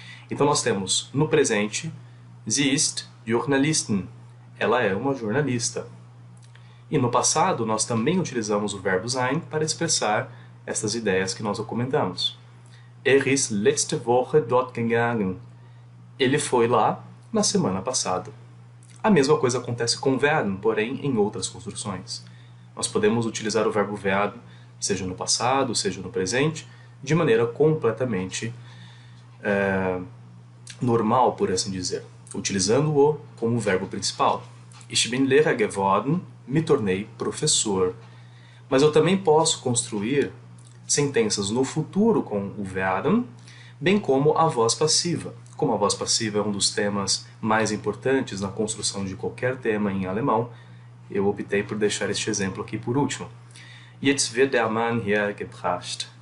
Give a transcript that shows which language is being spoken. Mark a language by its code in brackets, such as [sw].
[pt] Então nós temos no presente, [de] sie ist Journalistin, [pt] ela é uma jornalista. E no passado nós também utilizamos o verbo sein para expressar essas ideias que nós comentamos. [de] Ist letzte Woche dort gegangen. [pt] Ele foi lá na semana passada. A mesma coisa acontece com werden, porém em outras construções. Nós podemos utilizar o verbo werden, seja no passado, seja no presente, de maneira completamente normal, por assim dizer, utilizando-o como verbo principal. [de] Ich bin Lehrer geworden, [pt] me tornei professor. Mas eu também posso construir sentenças no futuro com o werden, bem como a voz passiva. Como a voz passiva é um dos temas mais importantes na construção de qualquer tema em alemão, eu optei por deixar este exemplo aqui por último. [de] Jetzt wird der Mann hergebracht.